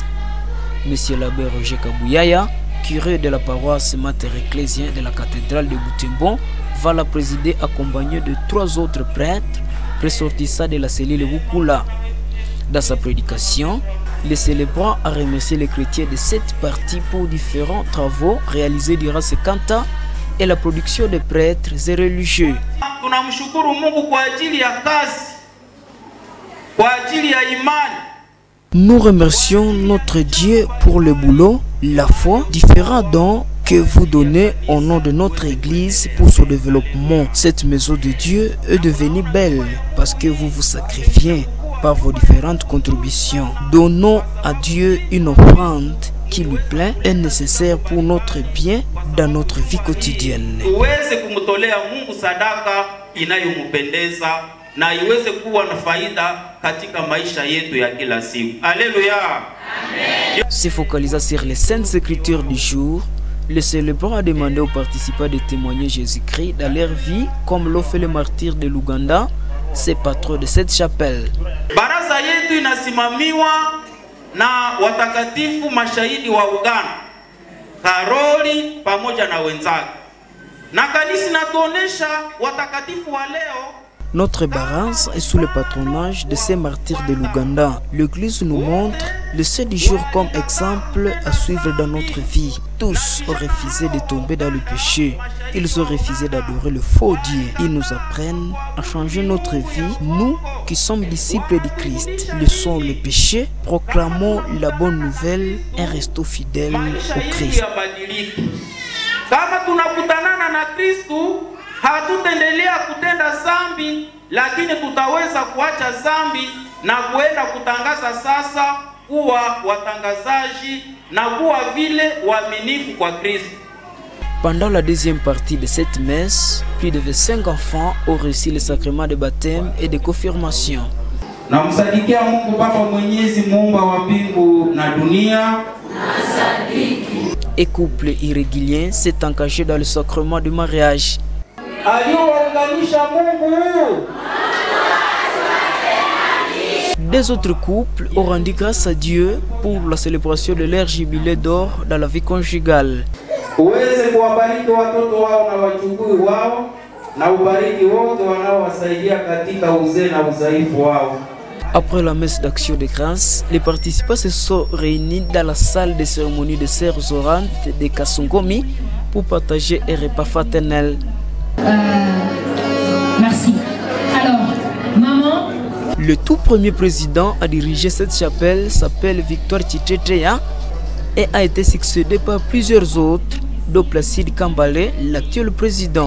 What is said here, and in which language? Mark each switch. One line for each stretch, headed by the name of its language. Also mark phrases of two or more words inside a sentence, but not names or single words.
French: Monsieur l'abbé Roger Kabouyaya, curé de la paroisse Mater Ecclesiae de la cathédrale de Butembo, va la présider accompagné de 3 autres prêtres ressortissants de la cellule Vukula. Dans sa prédication, le célébrant a remercié les chrétiens de cette partie pour différents travaux réalisés durant ce cantat et la production de prêtres et religieux.
Swahili: Tunamshukuru Mungu kwa ajili ya kazi, kwa ajili ya imani.
French: Nous remercions notre Dieu pour le boulot, la foi, différents dons que vous donnez au nom de notre Église pour son développement. Cette maison de Dieu est devenue belle parce que vous vous sacrifiez par vos différentes contributions. Donnons à Dieu une offrande qui lui plaît et nécessaire pour notre bien dans notre vie quotidienne.
Swahili: Tuweze kumtolea Mungu sadaka inayomupendeza na iweze kuwa na faida katika maisha yetu ya kila siku.
French: Alléluia. Amen. Se focalisant sur les saintes écritures du jour, le célébrant a demandé aux participants de témoigner Jésus-Christ dans leur vie comme l'ont fait les martyrs de l'Ouganda, ces patrons de cette chapelle.
Swahili: Baraza yetu inasimamiwa na watakatifu mashahidi wa Uganda, Karoli pamoja na wenzake. Na kanisa natuonesha watakatifu wa leo.
French: Notre barrage est sous le patronage de ces martyrs de l'Ouganda. L'Église nous montre le 7 jours comme exemple à suivre dans notre vie. Tous ont refusé de tomber dans le péché. Ils ont refusé d'adorer le faux Dieu. Ils nous apprennent à changer notre vie. Nous qui sommes disciples de Christ, laissons le péché, proclamons la bonne nouvelle et restons fidèles au Christ.
Swahili: Kama tunakutanana na Kristu, hatutendelea kutenda zambi, lakini tutaweza kuacha zambi na kuenda kutangaza sasa kuwa watangazaji na kuwa vile waaminifu kwa Kristo.
French: Pendant la deuxième partie de cette messe, plus de 25 enfants ont reçu le sacrement de baptême et de confirmation.
Swahili: Namsadikia Mungu Baba Mwenyezi, muumba wa mbingu na dunia.
French: Et couple irrégulier s'est engagé dans le sacrement du mariage. Des autres couples ont rendu grâce à Dieu pour la célébration de leur jubilé d'or dans la vie conjugale.
Swahili: Uweze kuwabariki watoto wao na wachukui wao na ubariki wote wanaowasaidia katika uzee na udhaifu wao.
French: Après la messe d'action de grâce, les participants se sont réunis dans la salle de cérémonie de sœurs orantes de Kasongomi pour partager un repas fraternel. Merci. Alors, maman. Le tout premier président à diriger cette chapelle s'appelle Victor Tchitcheya et a été succédé par plusieurs autres, dont Placide Kambale, l'actuel président.